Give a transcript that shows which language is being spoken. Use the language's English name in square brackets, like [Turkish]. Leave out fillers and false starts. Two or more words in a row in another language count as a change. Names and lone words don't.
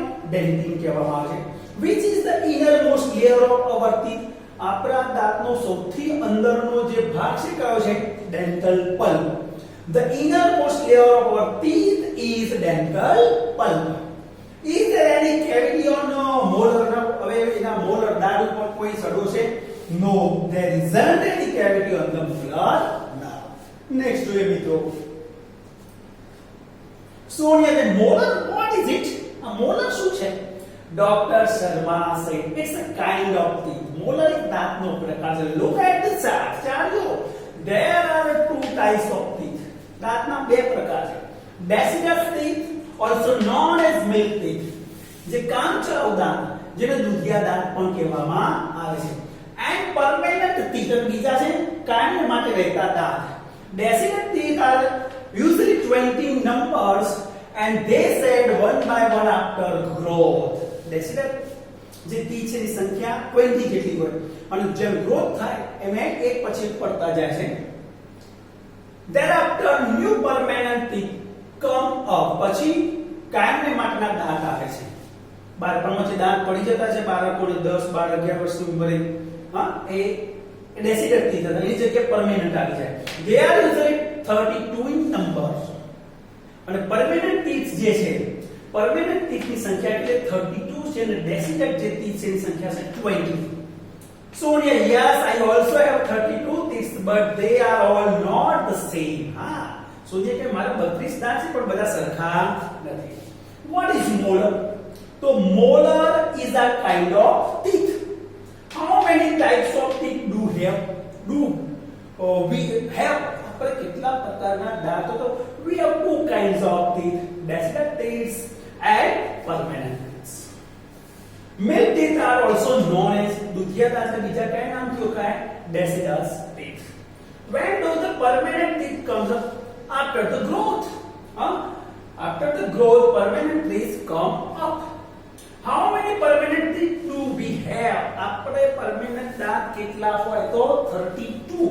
[Gujarati] dentin કહેવામાં આવે છે. [English] Which is the innermost layer of our teeth? [Gujarati] આપણા દાંતનો સૌથી અંદરનો જે ભાગ છે કયો છે? [English] dental pulp. The innermost layer of our teeth is dental pulp. Is there any cavity on molar? [Gujarati] હવે એના molar દાંત ઉપર કોઈ સડો છે? [English] No, there isn't any cavity on the molar. Now, next [Gujarati] જોઈએ મિત્રો. [English] સોનિયા then molar, what is it? [Gujarati] A molar શું છે? [English] Dr. Sharma said it's a kind of teeth. [Gujarati] Molar એક દાંતનો પ્રકાર છે. [English] Look at the chart. ચાલો. There are two types of teeth. [Gujarati] દાંતના બે પ્રકાર છે. [English] Deciduous teeth, also known as milk teeth. [Gujarati] જે કામચલાઉ દાંત, જેને દૂધિયા દાંત પણ કહેવામાં આવે છે. [English] And permanent teeth, [Gujarati] બીજા છે કાયમ માટે રહેતા દાંત. [English] Deciduous teeth are usually 20 numbers and they shed one by one after growth. [Gujarati] Deciduous જે teeth છે ની સંખ્યા 20 જેટલી હોય અને જેમ ગ્રોથ થાય એમ એક પછી એક પડતા જાય છે. [English] Thereafter new permanent teeth come up. [Gujarati] પછી કાયમને માટેના દાંત આવે છે. બાળપણમાં જે દાંત પડી જતા છે બાળકોને 10, 12, 11 વર્ષની ઉંમરે, હા, એ [English] deciduous teeth [Gujarati] હતા. એની જગ્યાએ permanent આવી જાય. [English] They are usually 32 in number. [Gujarati] અને [English] permanent teeth [Gujarati] જે છે, [English] permanent teeth [Gujarati] ની સંખ્યા એટલે 32 છે અને deciduous જે teeth છે એની સંખ્યા છે 20. [English] Sonia, yes, I also have 32 teeth, but they are all not the same. [Gujarati] હા, સોનિયા કે મારા 32 દાંત છે પણ બધા સરખા નથી. [English] What is molar? So molar is a kind of teeth. How many types of teeth do we have? [Gujarati] આપણે કેટલા પ્રકારના દાંતો? [English] તો we have two kinds of teeth, deciduous teeth and permanent teeth. Milk teeth are also known as [Gujarati] દૂધિયા દાંત. બીજા કયા નામ કયો કાય? [English] deciduous teeth. When do the permanent teeth comes up? After the growth. After the growth, permanent teeth come up. How many permanent teeth do we have? [Gujarati] આપણે permanent દાંત કેટલા હોય? તો 32.